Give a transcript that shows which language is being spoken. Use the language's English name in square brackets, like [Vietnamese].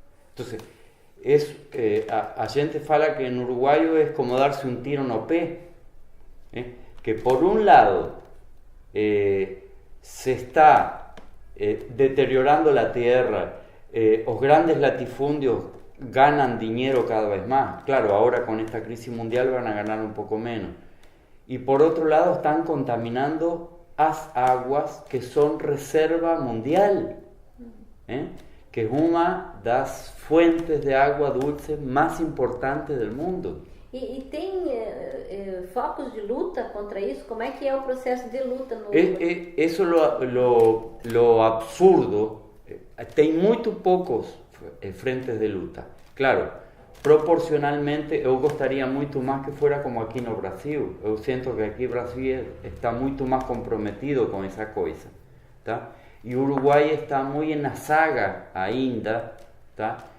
[Spanish] Entonces, [Portuguese] a gente fala que [Spanish] en uruguayo es como darse un tiro [Portuguese] no pé, [Spanish] que por un lado se está deteriorando la tierra, los grandes latifundios ganan dinero cada vez más, claro, ahora con esta crisis mundial van a ganar un poco menos, y por otro lado están contaminando [Portuguese] as aguas [Spanish] que son reserva mundial, que es una de las fuentes de agua dulce más importantes del mundo. [Portuguese] E tem focos de luta contra isso? Como é que é o processo de luta? [Spanish] Eso lo absurdo, [Portuguese] tem muito poucos frentes de luta. [Spanish] Claro, proporcionalmente [Portuguese] eu gostaria muito [Spanish] más que fuera como aquí no Brasil. [Portuguese] Eu [Spanish] siento que aquí Brasil está [Portuguese] muito [Spanish] más comprometido con esa cosa, ¿tá? Y Uruguay está muy en la saga [Portuguese] ainda, [Spanish] ¿tá?